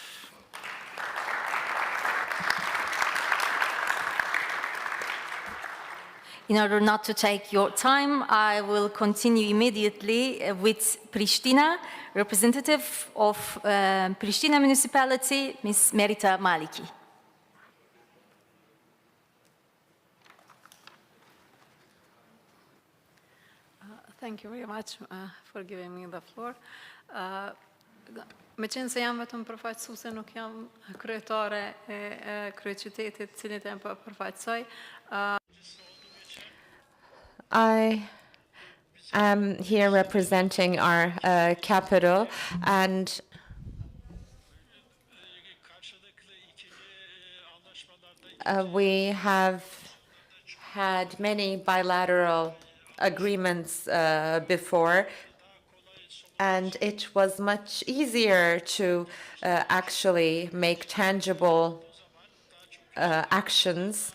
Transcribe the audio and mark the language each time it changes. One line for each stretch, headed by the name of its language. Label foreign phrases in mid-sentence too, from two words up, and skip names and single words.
English: In order not to take your time, I will continue immediately with Pristina, representative of Pristina municipality, Ms. Merita Maliki. Thank you very much for giving me the floor.
Albanian: Me qenë se jam vetëm përfaqësuese, nuk jam kryetare e kryeqytetit, cilin e përfaqësoj.
English: I am here representing our capital, and We have had many bilateral agreements before, and it was much easier to actually make tangible actions.